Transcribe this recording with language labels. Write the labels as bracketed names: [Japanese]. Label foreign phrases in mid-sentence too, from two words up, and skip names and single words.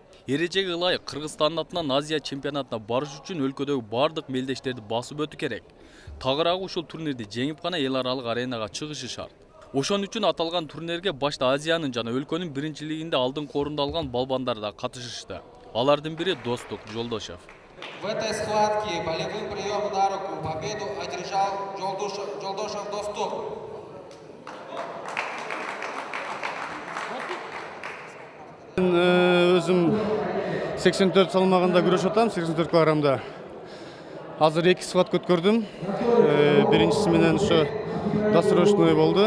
[Kyrgyz] Эрежеге ылайык Кыргызстандын атынан Азия чемпионатына барыш үчүн өлкөдөгү бардык мелдештерди басып өтүү керек. Тагыраагы ушул турнирди жеңип гана эл аралык аренага чыгышы шарт. Ошон үчүн аталган турнирге башта Азиянын жана өлкөнүн биринчилигинде алдыңкы орунду алган балбандар да катышышты. Алардын бири Достук Жолдошев. [Russian] В этой схватке болевым приемом на руку победу одержал Жолдошев Достук. [Kyrgyz] Өзүм 84 салмагында күрөшүп атам, 84 килограммда. Азыр 2 схватка өткөрдүм. Биринчиси менен ошо досрочный болду.